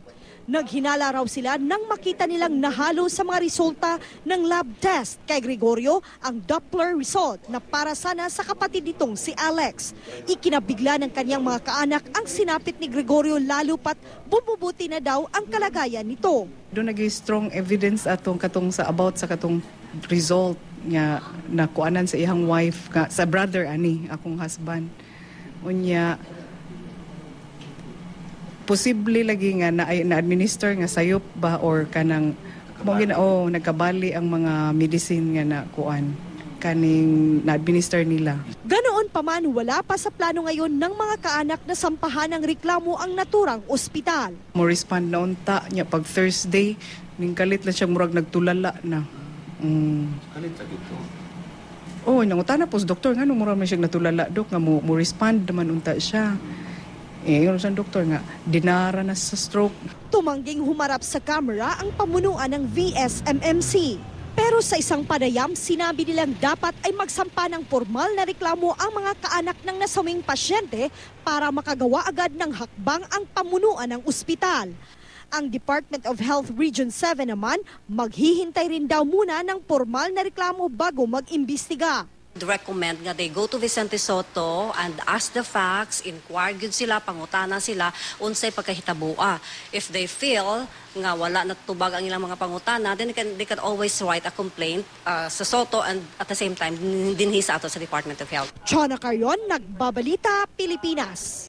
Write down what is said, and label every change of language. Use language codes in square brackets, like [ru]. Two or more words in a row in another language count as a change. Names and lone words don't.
[tl] Naghinala raw sila nang makita nilang nahalo sa mga resulta ng lab test kay Gregorio ang Doppler result na para sana sa kapatid nitong si Alex. Ikinabigla ng kanyang mga kaanak ang sinapit ni Gregorio lalo pat bumubuti na daw ang kalagayan nito. [ceb] Doon nag- [en] strong evidence [ceb] katong sa about sa katong result nga nakuanan sa iyang wife sa brother ani akong husband. Unya posible lagi nga na-administer nga sayop ba or kanang nagkabali ang mga medicine nga nakuan kaning na-administer nila. [tl] Ganoon pa man, wala pa sa plano ngayon ng mga kaanak na sampahan ng reklamo ang naturang ospital. [ceb] Mo respond na unta niya pag Thursday ning kalit lang siya murag nagtulala na. Kalit sa dito. Nangutana po sa doktor nga murag man siya natulala dok nga mo respond naman unta siya. [tl] Yung sa doktor nga, dinaranas sa stroke. Tumangging humarap sa kamera ang pamunuan ng VSMMC. Pero sa isang panayam, sinabi nilang dapat ay magsampa ng formal na reklamo ang mga kaanak ng nasawing pasyente para makagawa agad ng hakbang ang pamunuan ng ospital. Ang Department of Health Region 7 naman, maghihintay rin daw muna ng formal na reklamo bago mag-imbestiga. [en] Recommend nga they go to Vicente Soto and ask the facts, inquire [ceb] gyud sila, pangutana sila unsay pagkahitabua. [en] If they feel [ceb] nga wala natubag ang ilang mga pangutana, [en] then they can always write a complaint sa Soto and at the same time [ceb] dinhi sa ato sa [en] Department of Health. [tl] Chona Carion, Nagbabalita, Pilipinas.